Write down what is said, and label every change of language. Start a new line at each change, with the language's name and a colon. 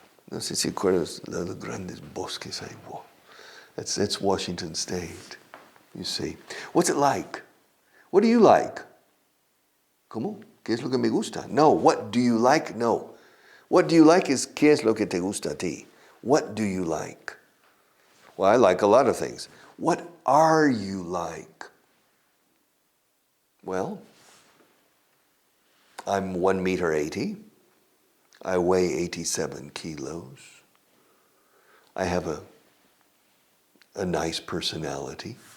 Spanish: No sé si acuerdas los grandes bosques ahí.
English: Wow. That's Washington State, you see. What's it like? What do you like?
Spanish: ¿Cómo? ¿Qué es lo que me gusta?
English: No, what do you like? No. What do you like is
Spanish: ¿qué es lo que te gusta a ti?
English: What do you like? Well, I like a lot of things. What are you like? Well, I'm 1 meter 80. I weigh 87 kilos. I have a nice personality.